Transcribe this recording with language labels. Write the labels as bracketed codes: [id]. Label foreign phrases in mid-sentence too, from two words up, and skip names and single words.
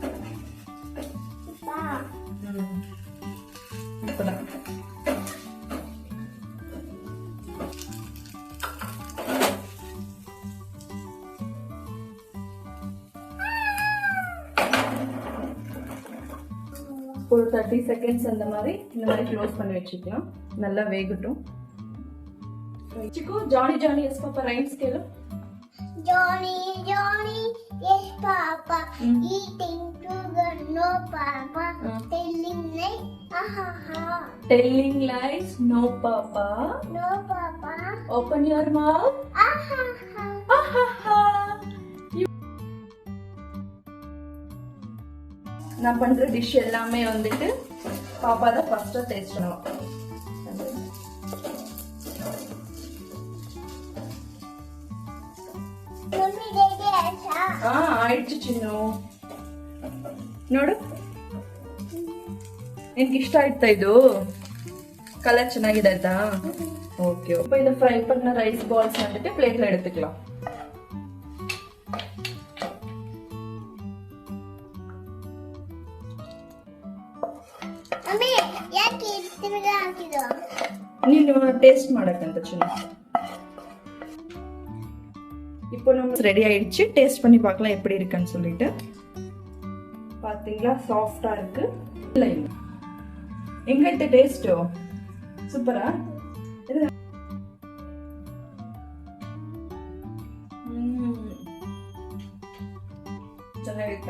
[ta] இப்பதான் ஒரு 30 செகண்ட்ஸ் இந்த மாதிரி க்ளோஸ் பண்ணி வச்சுக்கலாம். நல்லா வேகட்டும். சிக்கு, ஜானி ஜானி எஸ் பாப்பா ரைம்ஸ் கேளு. [en] Johnny, Johnny, yes, Papa. Eating sugar, no, Papa. Telling lies, ha ha. Telling lies, no papa. No, Papa. Open your mouth. Ha ha. [ta] நான் பண்ற டிஷ் எல்லாமே வந்துட்டு பாப்பா தான் [en] first taste [ta] பண்ணுவோம். [kn] ಆಯ್ತು ಚಿನ್ನು, ನೋಡು ನಿನ್ಗೆ ಇಷ್ಟ ಆಯ್ತಾ? ಇದು கலர் ಚೆನ್ನಾಗಿದೆ ಆಯ್ತಾ? [ta] ஓகே. இப்போ இந்த ஃப்ரை பண்ண [en] rice balls [ta] வந்துட்டு பிளேட்ல எடுத்துக்கலாம். [kn] ಅಮ್ಮಿ ಯಾಕೆ ಇರ್ತಿರಗ ಹಾಕಿದ್ರು? ನೀನು ಟೇಸ್ಟ್ ಮಾಡಕಂತ ಚಿನ್ನು. [ta] இப்போ நம்ம ரெடி ஆயிடுச்சு. டேஸ்ட் பண்ணி பார்க்கலாம் எப்படி இருக்குன்னு சொல்லிட்டு. பாத்தீங்களா, சாஃப்டா இருக்கு. இல்ல எங்க இருக்கு டேஸ்ட்? சூப்பரா ಚೆನ್ನಾಗಿರುತ್ತೆ.